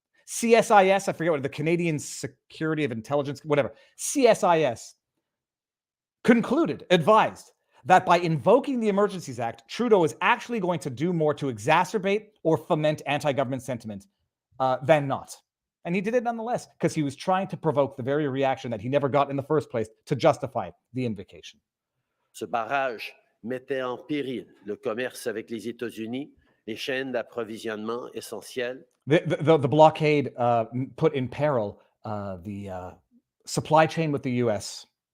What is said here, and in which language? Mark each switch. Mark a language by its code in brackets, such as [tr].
[en] CSIS, I forget what, the Canadian Security of Intelligence, whatever, CSIS advised that by invoking the Emergencies Act, Trudeau is actually going to do more to exacerbate or foment anti-government sentiment than not. And he did it nonetheless because he was trying to provoke the very reaction that he never got in the first place to justify the invocation. [fr] Ce barrage mettait en péril le commerce avec les États-Unis, les chaînes d'approvisionnement essentielles. [en] The blockade put in peril the supply chain with the U.S.